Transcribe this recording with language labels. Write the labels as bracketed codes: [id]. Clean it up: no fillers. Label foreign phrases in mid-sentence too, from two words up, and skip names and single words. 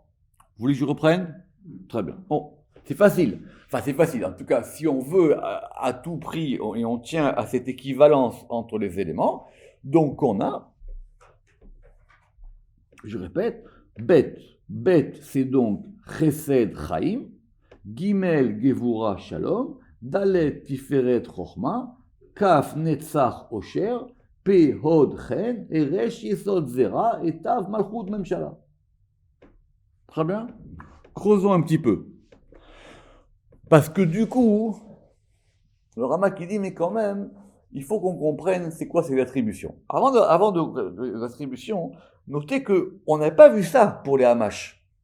[fr] Vous voulez que je reprenne? Très bien. Bon, c'est facile. Enfin, c'est facile. En tout cas, si on veut à tout prix, et on tient à cette équivalence entre les éléments, donc on a, je répète, Bet. [he] בית, [fr] c'est donc [he] חסד חיים, גימל גבורה שלום, דלת תפארת חכמה, כף נצח עושר, פא הוד חן, et ריש יסוד זרע, et תו מלכות ממשלה. [fr] Très bien. Creusons un petit peu. Parce que du coup, le Ramak dit, mais quand même, il faut qu'on comprenne c'est quoi ces attributions. Avant de l'attribution, notez qu'on n'a pas vu ça pour les Hamash.